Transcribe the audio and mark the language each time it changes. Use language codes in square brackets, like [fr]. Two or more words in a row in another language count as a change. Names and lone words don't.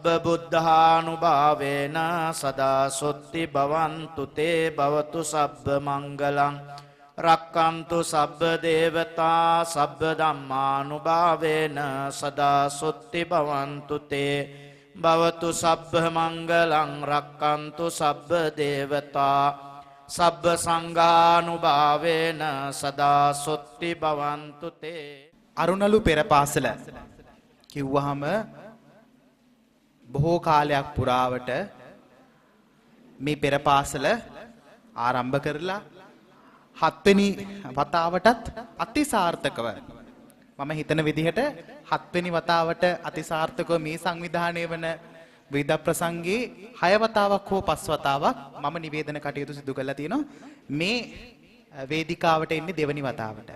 [pi] බුද්ධානුභාවේන සදා සොත්ති භවන්තු තේ භවතු සබ්බ මංගලං රක්칸තු සබ්බ දේවතා සබ්බ ධම්මානුභාවේන සදා සොත්ති භවන්තු තේ භවතු සබ්බ මංගලං රක්칸තු සබ්බ දේවතා සබ්බ සංඝානුභාවේන සදා සොත්ති භවන්තු තේ. [si] අරුණළු පෙර පාසල කිව්වහම බොහෝ කාලයක් පුරාවට මේ පෙර පාසල ආරම්භ කරලා 7 වෙනි වතාවටත් අතිසාර්ථකව මම හිතන විදිහට 7 වෙනි වතාවට අතිසාර්ථකව මේ සංවිධානය වන විවිධ ප්‍රසංගයේ 6 වතාවක් හෝ 5 වතාවක් මම නිවේදන කටයුතු සිදු කරලා තියෙනවා මේ වේදිකාවට එන්නේ දෙවනි වතාවට.